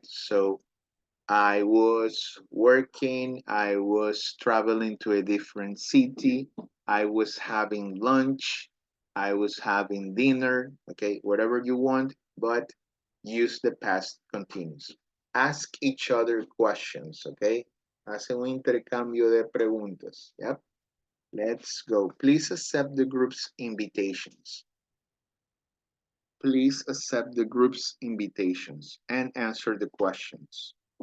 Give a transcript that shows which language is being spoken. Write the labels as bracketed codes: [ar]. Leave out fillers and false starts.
[en] So I was working, I was traveling to a different city, I was having lunch, I was having dinner, okay, whatever you want, but use the past continuous. Ask each other questions, okay? [es] Hace un intercambio de preguntas, yep. [en] Let's go. Please accept the group's invitations. Please accept the group's invitations and answer the questions.